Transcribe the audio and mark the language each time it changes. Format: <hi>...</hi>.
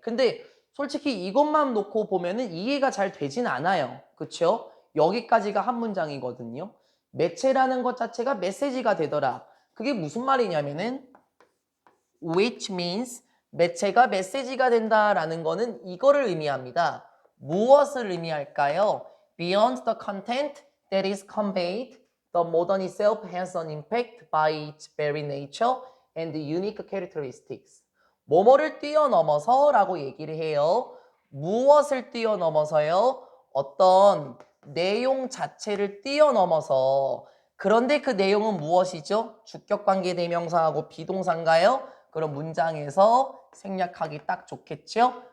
<ko>근데 솔직히 이것만 놓고 보면은 이해가 잘 되진 않아요. 그쵸? 여기까지가 한 문장이거든요. 매체라는 것 자체가 메시지가 되더라. 그게 무슨 말이냐면은</ko> <en>which means</en> <ko>매체가 메시지가 된다라는 거는 이거를 의미합니다. 무엇을 의미할까요?</ko> <en>Beyond the content that is conveyed, the modern itself has an impact by its very nature and unique characteristics.</en> <ko>뭐뭐를 뛰어넘어서 라고 얘기를 해요. 무엇을 뛰어넘어서요? 어떤 내용 자체를 뛰어넘어서. 그런데 그 내용은 무엇이죠? 주격관계 대명사하고 비동사인가요? 그런 문장에서 생략하기 딱 좋겠죠?</ko>